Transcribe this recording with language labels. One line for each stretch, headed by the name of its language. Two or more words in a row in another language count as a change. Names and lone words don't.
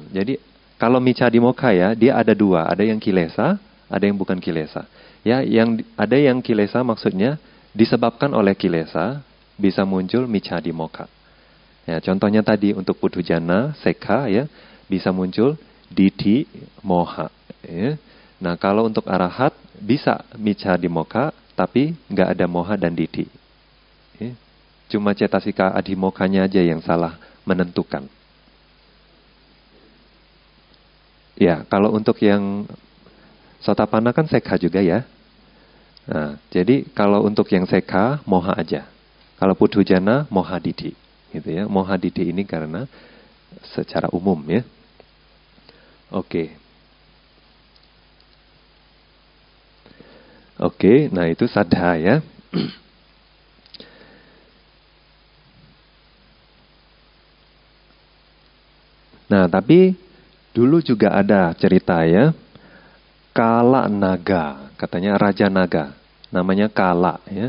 Indonesian: Jadi kalau michadimokkha ya, dia ada dua. Ada yang kilesa, ada yang bukan kilesa. Ya, yang ada yang kilesa maksudnya disebabkan oleh kilesa bisa muncul michadimokkha. Ya, contohnya tadi untuk puthujana, sekha ya, bisa muncul ditthi, moha. Ya. Nah, kalau untuk arahat bisa michadimokkha, tapi nggak ada moha dan ditthi. Ya. Cuma cetasika adhimokkha-nya aja yang salah menentukan. Ya, kalau untuk yang sotapanna kan sekha juga ya. Nah, jadi kalau untuk yang sekha, moha aja. Kalau puthujana, moha ditthi. Gitu ya. Moha ditthi ini karena secara umum ya. Oke. Oke, nah itu saddha ya. Nah, tapi dulu juga ada cerita ya, Kala Naga, katanya Raja Naga, namanya Kala ya.